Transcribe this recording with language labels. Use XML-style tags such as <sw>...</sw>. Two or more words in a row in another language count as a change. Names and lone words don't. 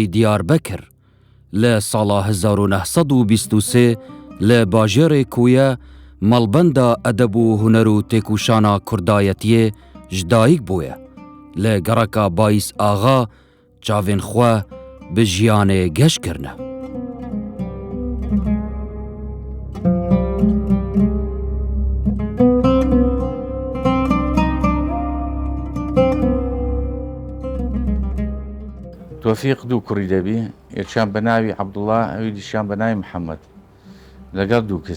<ku>دیاربەکر لە ساڵا 1923 لە باژێرێ کویە مەڵبەندا ئەدەب و هونەر و تێکوشانا کوردایەتیێ ji dayîk bûye lê gereka Bayîs Axa çavên xwe bi jiyanê geş kirine.</ku> <ckb>تۆفیق دوو کوڕی دەبی، یەکیان بە ناوی عەبدوڵڵا، ئەوی دیشیان بە ناوی محەممەد، لەگەڵ دوو کچ.</ckb>